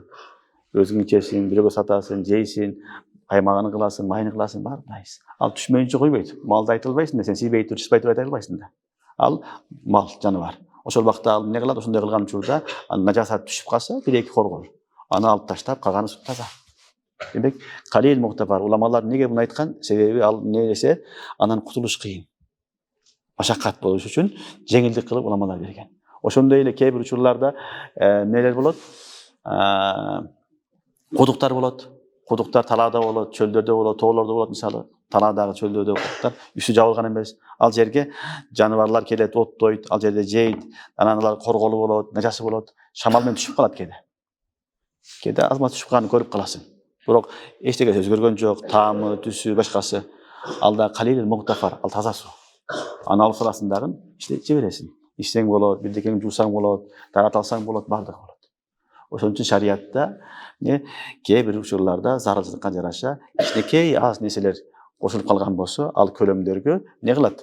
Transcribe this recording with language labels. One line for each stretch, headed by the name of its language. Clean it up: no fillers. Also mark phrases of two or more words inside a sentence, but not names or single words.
Kyrgyz: Өзүң ичесиң, бирөөгө сатасың, жейсиң, каймагын кыласың, майын кыласың, баары дайыс. Ал түшмөйүнчө койбойт. Малды айта албайсың да, сен сийбей туруп, чыспай туруп айта албайсың да. Ал мал, жаныбар. Ошол убакта ал эмне кылат? Ошондой кылган учурда ал najasat түшүп калса, бир эки коргоор. Аны алып таштап, калганы сут таза. Демек,
Arabic: قليل مغتفر.
Kyrgyz: Уламалар неге буну айткан? Себеби ал эмне десе, анан кутулуш кыйын. Машаккат болуш үчүн жеңилдик кылып уламалар берген. Ошондой эле кээ бир учурларда эмнелер болот? Кудуктар болот. Кудуктар талаада болот, чөлдөрдө болот, тоолордо болот, мисалы. Талаадагы чөлдөрдө кудуктар үстү жабылган эмес. Ал жерге жаныбарлар келет, оттойт, ал жерде жейт, анан алар корголуу болот, najасы болот, шамал менен түшүп калат кеде. Кеде азма түшүп калганын көрүп каласың. Бирок эчтеке өзгөргөн жок, таамы, түсү, башкасы. Алда
Arabic: قليل مغتفر,
Kyrgyz: ал таза суу. Аны алып саласың дагы, иче бересиң. Ичсең болот, бирдекени жуусаң болот, тараталсаң болот, бардыгы болот. Ошон үчүн шариатта кээ бир учурларда зарылчылыкка жараша кичинекей аз нерселер кошулуп калган болсо, ал көлөмдөргө эмне кылат?